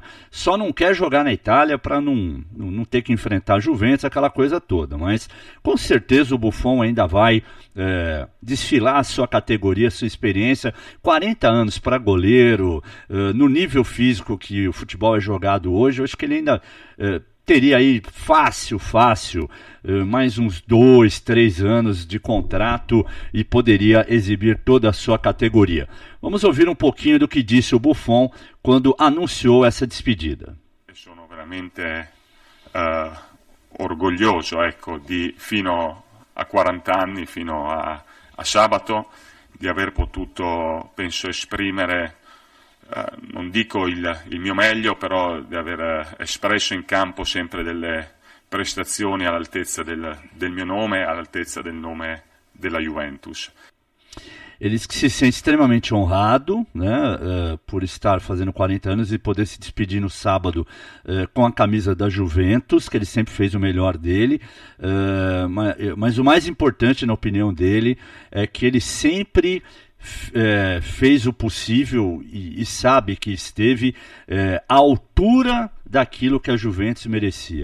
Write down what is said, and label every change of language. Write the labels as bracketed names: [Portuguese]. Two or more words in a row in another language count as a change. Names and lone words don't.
[Portuguese] Só não quer jogar na Itália para não ter que enfrentar a Juventus, aquela coisa toda, mas com certeza o Buffon ainda vai desfilar a sua categoria, a sua experiência, 40 anos para goleiro, no nível físico que o futebol é jogado hoje, eu acho que ele ainda teria aí fácil, mais uns 2, 3 anos de contrato e poderia exibir toda a sua categoria. Vamos ouvir um pouquinho do que disse o Buffon quando anunciou essa despedida. [Italian] Sono veramente orgoglioso, ecco, fino a 40 anni, fino a sabato, di aver potuto, penso, esprimere non dico il mio meglio, però di aver espresso in campo sempre delle prestazioni all'altezza del mio nome, all'altezza del nome della Juventus. [Portuguese] Ele diz que se sente extremamente honrado, né, por estar fazendo 40 anos e poder se despedir no sábado com a camisa da Juventus, que ele sempre fez o melhor dele, mas o mais importante, na opinião dele, é que ele sempre fez o possível e sabe que esteve à altura daquilo que a Juventus merecia.